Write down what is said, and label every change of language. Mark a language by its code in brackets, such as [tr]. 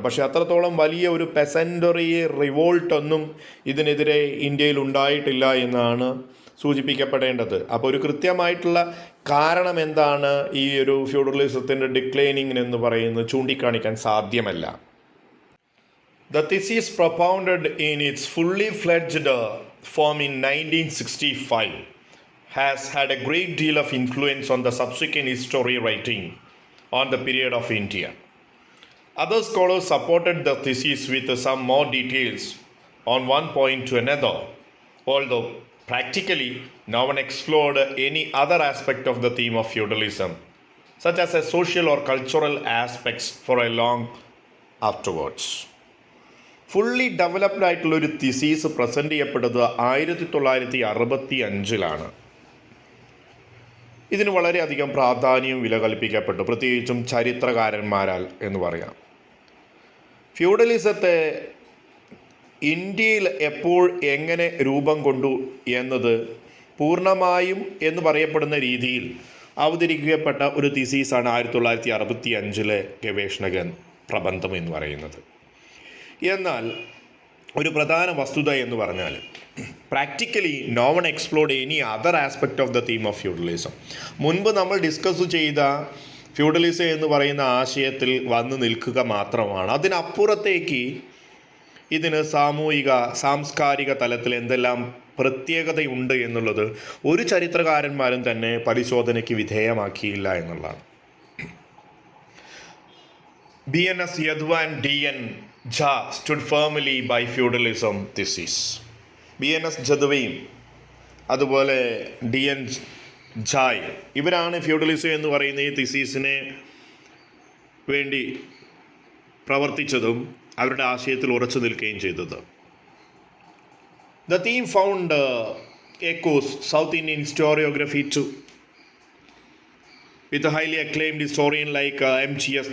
[ml] പക്ഷേ അത്രത്തോളം വലിയ ഒരു പെസൻറ്ററി റിവോൾട്ടൊന്നും ഇതിനെതിരെ ഇന്ത്യയിൽ ഉണ്ടായിട്ടില്ല എന്നാണ് സൂചിപ്പിക്കപ്പെടേണ്ടത്. അപ്പോൾ ഒരു കൃത്യമായിട്ടുള്ള കാരണം എന്താണ് ഈ ഒരു ഫ്യൂഡലിസത്തിൻ്റെ ഡിക്ലൈനിങ് എന്ന് പറയുന്നത് ചൂണ്ടിക്കാണിക്കാൻ സാധ്യമല്ല. [en] The thesis propounded in its fully fledged form in 1965 has had a great deal of influence on the subsequent history writing on the period of India. Other scholars supported the thesis with some more details on one point to another, although practically no one explored any other aspect of the theme of feudalism, such as a social or cultural aspects, for a long afterwards. [ml] Fully developed ആയിട്ടുള്ള ഒരു theses present ചെയ്യപ്പെട്ടത് 1965 ഇതിന് വളരെയധികം പ്രാധാന്യവും വില കൽപ്പിക്കപ്പെട്ടു, പ്രത്യേകിച്ചും ചരിത്രകാരന്മാരാൽ എന്ന് പറയാം. ഫ്യൂഡലിസത്തെ ഇന്ത്യയിൽ എപ്പോൾ എങ്ങനെ രൂപം കൊണ്ടു എന്നത് പൂർണ്ണമായും എന്ന് പറയപ്പെടുന്ന രീതിയിൽ അവതരിപ്പിക്കപ്പെട്ട ഒരു തിസീസാണ് 1965 ഗവേഷണ പ്രബന്ധം എന്ന് പറയുന്നത്. എന്നാൽ ഒരു പ്രധാന വസ്തുത എന്ന് പറഞ്ഞാൽ [en] Practically no one explored any other aspect of the theme of feudalism. [ml] മുൻപ് നമ്മൾ ഡിസ്കസ് ചെയ്ത ഫ്യൂഡലിസം എന്ന് പറയുന്ന ആശയത്തിൽ വന്നു നിൽക്കുക മാത്രമാണ്. അതിനപ്പുറത്തേക്ക് ഇതിന് സാമൂഹിക സാംസ്കാരിക തലത്തിൽ എന്തെല്ലാം പ്രത്യേകതയുണ്ട് എന്നുള്ളത് ഒരു ചരിത്രകാരന്മാരും തന്നെ പരിശോധനയ്ക്ക് വിധേയമാക്കിയില്ല എന്നുള്ളതാണ്. [en] BNS Yadava and DN Jha stood firmly by feudalism thesis. [ml] BNS ജദുവയും അതുപോലെ DN ജായ് ഇവരാണ് ഫ്യൂഡലിസം എന്ന് പറയുന്ന ഈ തിസീസിനെ വേണ്ടി പ്രവർത്തിച്ചതും അവരുടെ ആശയത്തിൽ ഉറച്ചു നിൽക്കുകയും ചെയ്തത്. [en] The theme found echoes South Indian historiography too, with a highly acclaimed historian like M.G.S.